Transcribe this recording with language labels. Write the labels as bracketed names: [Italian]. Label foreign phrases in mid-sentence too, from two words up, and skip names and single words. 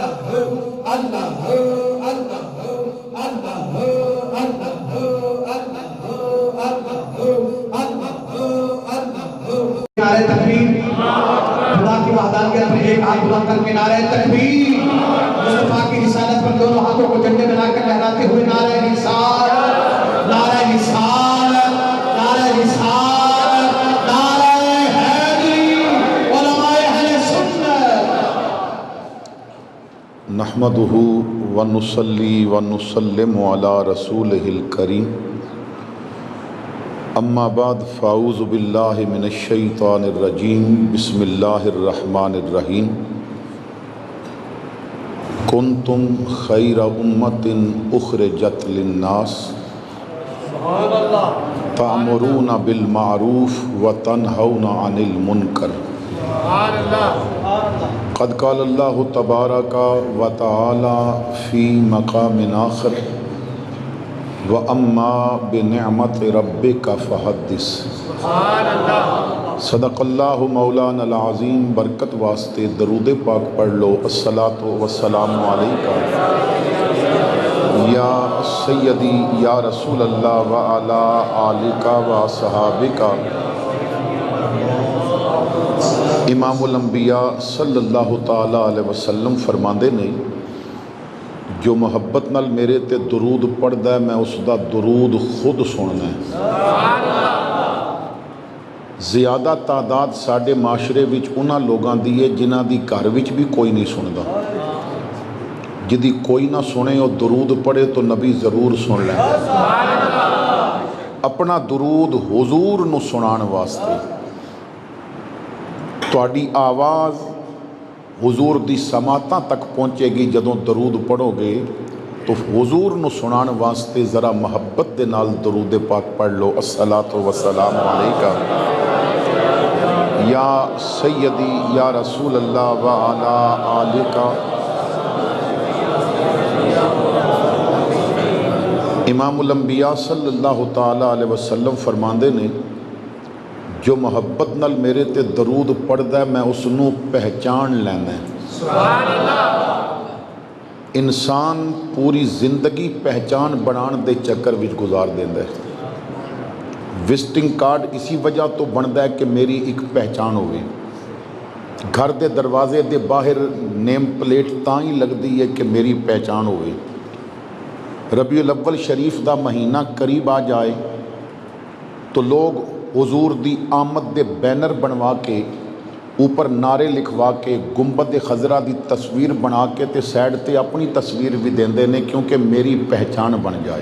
[Urdu] نعرہ تکبیر، خدا کی وحدانیت پر ایک ہاتھ بلند کر کے نعرہ تکبیر، مصطفیٰ کی رسالت پر دونوں ہاتھوں کو جھنڈے بنا کر لہراتے ہوئے نعرہ رسالت، نعرہ رسالت، نعرہ رسالت، نعرہ حیدری، علماء اہل سنت۔ [Arabic] نحمدہ ونصلی ونسلم علی رسولہ الکریم، اما بعد فاعوذ باللہ من الشیطان الرجیم، بسم اللہ الرحمن الرحیم۔ کنتم خیر امت اخرجت للناس تأمرون بالمعروف وتنہون عن المنکر، قد قال اللہ تبارک وتعالی فی مقام آخر، وَأَمَّا بِنِعْمَةِ رَبِّكَ فَحَدِّث۔ صدق اللہ مولانا العظیم۔ [Punjabi] برکت واسطے درود پاک پڑھ لو۔ [Arabic] الصلاۃ والسلام علیکہ یا سیدی یا رسول اللہ وعلی آلکہ وصحابکہ۔ امام الانبیاء صلی اللہ تعالیٰ علیہ وسلم [Punjabi] فرماندے نے، جو محبت نال میرے تے درود پڑھدا ہے میں اس دا درود خود سننا ہے۔ زیادہ تعداد ساڈے معاشرے وچ انہاں لوگاں دی ہے جنہاں دی گھر وچ بھی کوئی نہیں سندا، جدی کوئی نہ سنے اور درود پڑھے تو نبی ضرور سن لیں۔ اپنا درود حضور نو سنان واسطے تہاڈی آواز حضور دی سماعتاں تک پہنچے گی۔ جدوں درود پڑھو گے تو حضور نو سنان واسطے ذرا محبت دے نال درود پاک پڑھ لو۔ [Arabic] الصلاۃ والسلام علیکہ یا سیدی یا رسول اللہ وعلی آلکہ۔ امام الانبیاء صلی اللہ تعالیٰ علیہ وسلم [Punjabi] فرماندے نے، جو محبت نال میرے تے درود پڑھدا ہے میں اس نو پہچان لینا ہے۔ انسان پوری زندگی پہچان بنان دے چکر وچ گزار دیندا ہے۔ وزٹنگ کارڈ اسی وجہ تو بندا ہے کہ میری ایک پہچان ہوئے۔ گھر دے دروازے دے باہر نیم پلیٹ تاں ہی لگدی ہے کہ میری پہچان ہوئے۔ ربیع الاول شریف دا مہینہ قریب آ جائے تو لوگ حضور دی آمد دے بینر بنوا کے اوپر نعرے لکھوا کے گنبد خضرا دی تصویر بنا کے تے سائڈ تے اپنی تصویر بھی دیندے نے، کیونکہ میری پہچان بن جائے۔